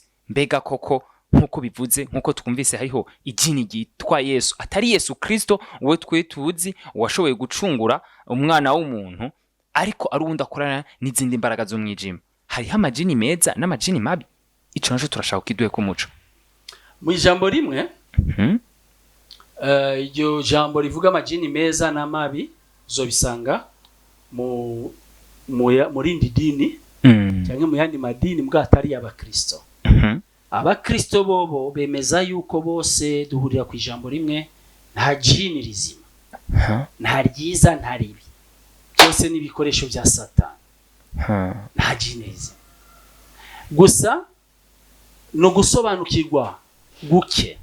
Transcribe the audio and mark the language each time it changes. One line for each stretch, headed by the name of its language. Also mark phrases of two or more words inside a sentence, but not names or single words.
Rundi: Mbega koko nkuko bivuze, nkuko twumvise hariho ijini ryitwa Yesu, atari Yesu Kristo we twe tuzi washoboye gucungura umwana w'umuntu, ariko arundi akorana n'izindi imbaraga zo mwijima. Hariho amajini meza n'amajini mabi, ico naco turashaka kiduhe ku muco. Mu ijambo rimwe iryo jambo rivuga amajini meza na mabi uzobisanga mu rindi dini cyangwa mu yandi madini mbwa atari y'Abakristo. Abakristo bobo bemeza yuko bose duhurira ku ijambo rimwe, nta jini rizima, nta ryiza nta ribi, byose n'ibikoresho bya Satani. Nta jini rizima, gusa no gusobanukirwa guke.